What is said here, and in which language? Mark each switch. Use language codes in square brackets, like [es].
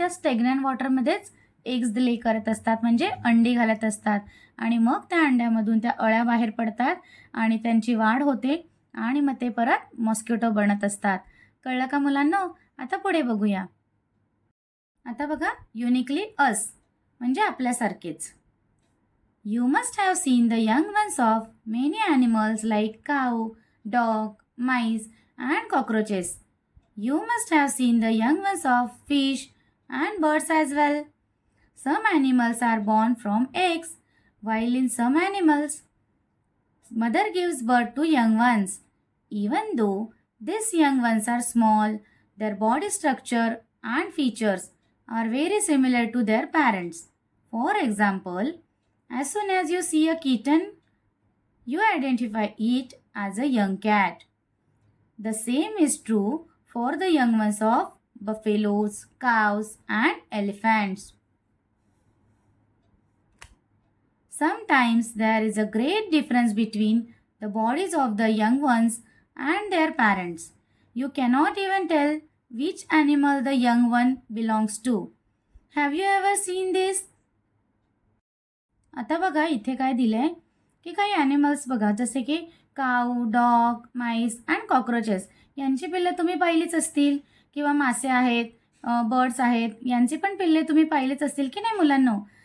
[mr] या स्टेग्नंट वॉटरमध्येच एग्स ले करत असतात म्हणजे अंडी घालत असतात आणि मग त्या अंड्यामधून त्या अळ्या बाहेर पडतात आणि त्यांची वाढ होते आणि मग ते परत मॉस्किटो बनत असतात. कळलं का मुलांनो? आता पुढे बघूया. आता बघा युनिकली अस म्हणजे आपल्यासारखेच. [en] You must have seen the young ones of many animals like cow, dog, mice, and cockroaches. You must have seen the young ones of fish and birds as well. Some animals are born from eggs, while in some animals, mother gives birth to young ones. Even though these young ones are small, their body structure and features are very similar to their parents. For example, as soon as you see a kitten, you identify it as a young cat. The same is true for the young ones of buffaloes, cows, and elephants. Sometimes there is a great difference between the bodies of the young ones and their parents. You cannot even tell which animal the young one belongs to. Have you ever seen this? [mr] आता बघा इथे काय दिलंय की काही animals बघा जसे की [en] cow, dog, mice and cockroaches [mr] यांची पिल्ले तुम्ही पाहिलीच असतील किंवा मासे आहेत, बर्ड्स आहेत यांची पण पिल्ले तुम्ही पाहिलीच असतील की नाही मुलांनो?